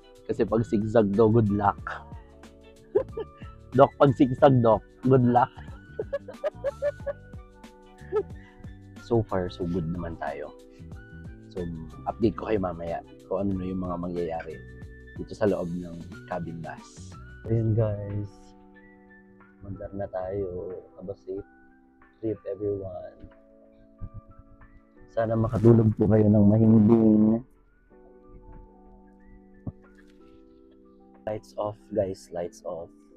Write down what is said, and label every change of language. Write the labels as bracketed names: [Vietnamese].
[Filipino] Kasi pag zigzag daw, good luck. Doc, pag zigzag, Doc, good luck. [English] So far, so good [Filipino] naman tayo. So, update ko kayo mamaya kung ano na yung mga mangyayari dito sa loob ng cabin bus. Ayun guys, mandar na tayo. [English] Have a safe trip everyone. [Filipino] Sana makatulog po kayo ng mahimbing. [English] Lights off guys, lights off.